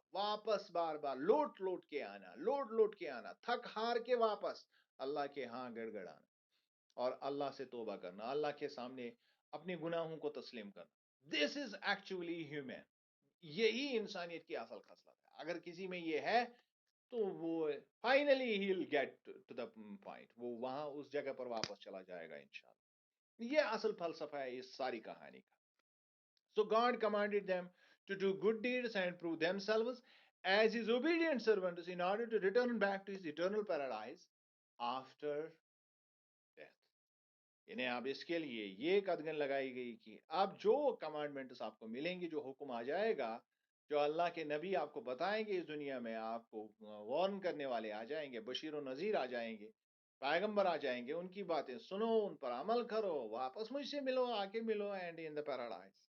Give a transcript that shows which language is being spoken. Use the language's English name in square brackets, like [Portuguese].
[Urdu] واپس بار بار لوٹ کے آنا، لوٹ کے آنا، تھک ہار کے واپس اللہ کے ہاں گڑ گڑانا، اور اللہ سے توبہ کرنا، اللہ کے سامنے اپنے گناہوں کو تسلیم کرنا. [English] This is actually human. [Urdu] یہی انسانیت کی اصل خصلت ہے. اگر کسی میں یہ ہے تو وہ finally [English] he will get to the point, [Urdu] وہ وہاں اس جگہ پر واپس چلا جائے گا انشاءاللہ. یہ اصل فلسفہ ہے اس ساری کہانی کا. [English] So God commanded them to do good deeds and prove themselves as his obedient servants in order to return back to his eternal paradise after death. [Urdu] یعنی اب اس کے لیے یہ قدغن لگائی گئی کہ اب جو کمانڈمنٹس آپ کو ملیں گے، جو حکم آ جائے گا، جو اللہ کے نبی آپ کو بتائیں گے، اس دنیا میں آپ کو وارن کرنے والے آ جائیں گے، بشیر و نذیر آ جائیں گے، پیغمبر آ جائیں گے، ان کی باتیں سنو، ان پر عمل کرو، واپس مجھ سے ملو، آ کے ملو، [English] And in the paradise.